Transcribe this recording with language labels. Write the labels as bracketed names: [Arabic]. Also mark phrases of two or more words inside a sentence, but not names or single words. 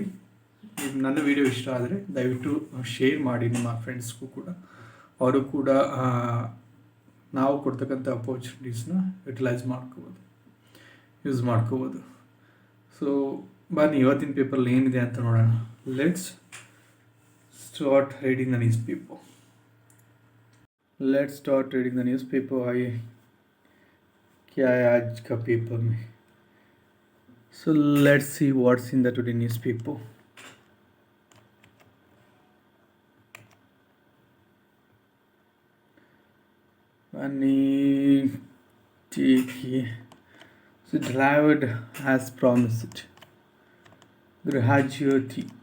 [Kannada] ನನ್ನ ವಿಡಿಯೋ ಇಷ್ಟ ಆದರೆ ದಯವಿಟ್ಟು ಶೇರ್ ಮಾಡಿ ನಿಮ್ಮ ಫ್ರೆಂಡ್ಸ್ಗೂ ಕೂಡ. ಅವರು ಕೂಡ ನಾವು ಕೊಡ್ತಕ್ಕಂಥ ಅಪರ್ಚುನಿಟೀಸ್ನ ಯೂಸ್ ಮಾಡ್ಕೋಬೋದು. ಸೊ ಬನ್ನಿ ಇವತ್ತಿನ ಪೇಪರಲ್ಲಿ ಏನಿದೆ ಅಂತ ನೋಡೋಣ. [English] Let's start reading the news paper. [Hindi] आइए क्या है आज का पेपर में. [English] So let's see what's in the today newspaper. देखिए, so Dravid has promised Grahajyoti.